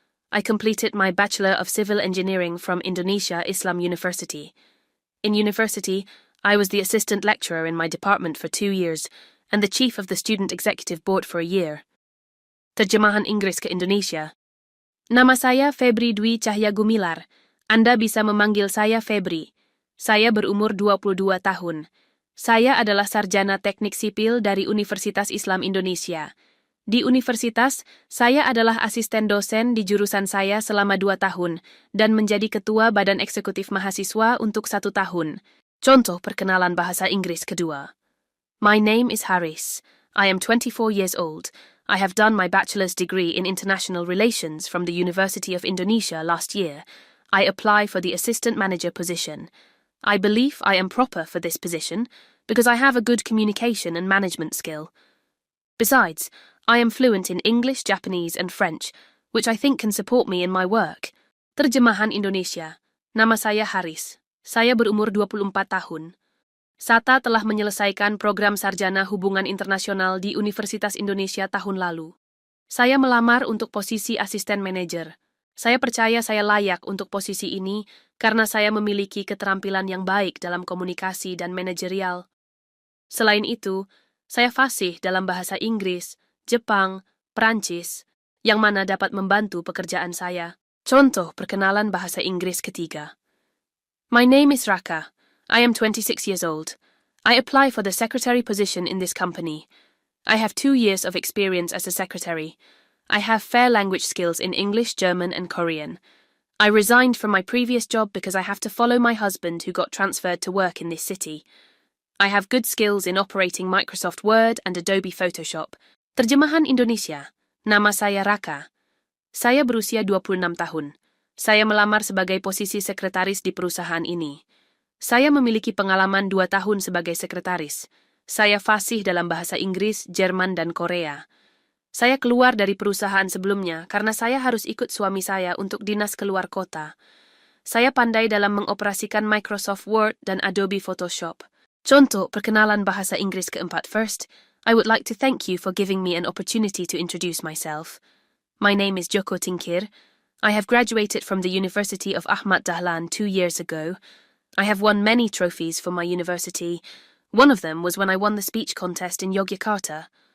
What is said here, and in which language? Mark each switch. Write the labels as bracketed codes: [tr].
[en] I completed my Bachelor of Civil Engineering from Indonesia Islam University. In university, I was the assistant lecturer in my department for 2 years and the chief of the Student Executive Board for a year. [id] Terjemahan Inggris ke Indonesia. Nama saya Febri Dwi Cahya Gumilar. Anda bisa memanggil saya Febri. Saya berumur 22 tahun. Saya adalah sarjana teknik sipil dari Universitas Islam Indonesia. Di universitas, saya adalah asisten dosen di jurusan saya selama 2 tahun dan menjadi ketua badan eksekutif mahasiswa untuk 1 tahun. Contoh perkenalan bahasa Inggris kedua. [en] My name is Haris. I am 24 years old. I have done my bachelor's degree in international relations from the University of Indonesia last year. I apply for the assistant manager position. I believe I am proper for this position because I have a good communication and management skill. Besides, I am fluent in English, Japanese, and French, which I think can support me in my work. [id] Terjemahan Indonesia. Nama saya Haris. Saya berumur 24 tahun. Sata telah menyelesaikan program sarjana hubungan internasional di Universitas Indonesia tahun lalu. Saya melamar untuk posisi asisten manajer. Saya percaya saya layak untuk posisi ini karena saya memiliki keterampilan yang baik dalam komunikasi dan manajerial. Selain itu, saya fasih dalam bahasa Inggris, Jepang, Perancis, yang mana dapat membantu pekerjaan saya. Contoh perkenalan bahasa Inggris ketiga. [en] My name is Raka. I am 26 years old. I apply for the secretary position in this company. I have 2 years of experience as a secretary. I have fair language skills in English, German, and Korean. I resigned from my previous job because I have to follow my husband who got transferred to work in this city. I have good skills in operating Microsoft Word and Adobe Photoshop. [id] Terjemahan Indonesia. Nama saya Raka. Saya berusia 26 tahun. Saya melamar sebagai posisi sekretaris di perusahaan ini. Saya memiliki pengalaman 2 tahun sebagai sekretaris. Saya fasih dalam bahasa Inggris, Jerman, dan Korea. Saya keluar dari perusahaan sebelumnya karena saya harus ikut suami saya untuk dinas keluar kota. Saya pandai dalam mengoperasikan Microsoft Word dan Adobe Photoshop. Contoh perkenalan bahasa Inggris keempat. [en] First, I would like to thank you for giving me an opportunity to introduce myself. My name is Joko Tingkir. I have graduated from the University of Ahmad Dahlan 2 years ago. I have won many trophies for my university. One of them was when I won the speech contest in Yogyakarta.